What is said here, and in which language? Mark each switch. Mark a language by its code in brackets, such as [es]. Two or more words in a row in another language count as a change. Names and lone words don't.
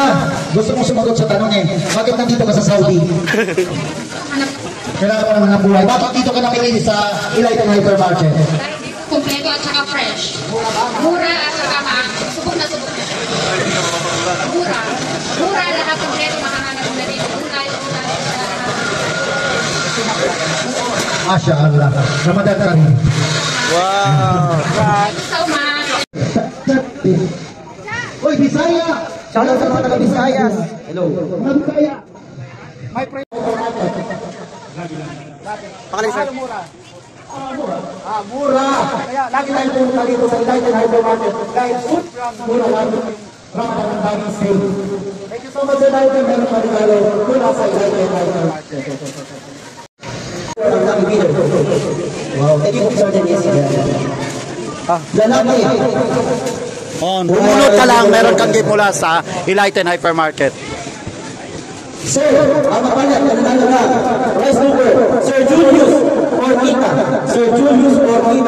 [tl] Gusto mong sumagot sa tanong bakit nandito ka sa Saudi? Kailangan mo naman ng buhay. Bakit dito ka namili sa Elite Hypermarket? Kompleto at saka fresh. Mura at saka subok na subok na. Mura. Mura lahat kompleto makahanap mo na dito. [ar] Masya Allah. [tl] Ramadan ka rin. [en] Wow! So much. [tl] Oy, Bisaya! [en] Shout out [tl] sa mga taga-Bisayas. [en] Hello. [tl] Mga Bisaya! May price. Pangalan sir? Mura. Mura! Kaya Lagi tayo pumunta dito sa Elite Hypermarket. Dahil [en] food from [tl] mura lang. [en] Ramadan Bani Sale. Thank you so much sir. [tl] Dahil meron pa regalo mula sa Elite Hypermarket. Wow, [en] thank you [tl] po Sir Dennis. Lalaki. Bumunot ka lang, meron kang gift mula sa Elite Hypermarket. Sir, ang mapalat, nanalo na. [en] Rice cooker, Sir Julius or Kita. Sir Julius or Kita.